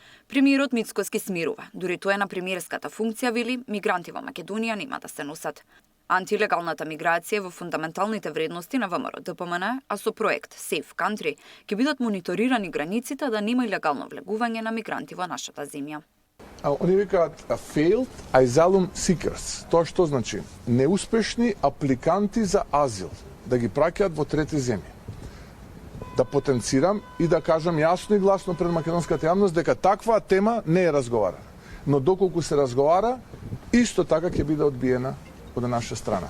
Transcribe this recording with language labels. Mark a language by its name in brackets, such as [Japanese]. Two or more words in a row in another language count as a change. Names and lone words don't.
[Macedonian] Премиерот Мицкоски смирува. Дури тој на премиерската функција вели, мигранти во Македонија нема да се носат. Антилегалната миграција во фундаменталните вредности на ВМРО-ДПМН, а со проект Safe Country ќе бидат мониторирани границите да нема илегално влегување на мигранти во нашата земја. Они викаат [English] failed asylum seekers. [Macedonian] Тоа што значи? Неуспешни апликанти за азил, да ги праќаат во трети земји. Да потенцирам и да кажам јасно и гласно пред македонската јавност дека таква тема не е разговарана. Но доколку се разговара, исто така ќе биде одбиена од наша страна.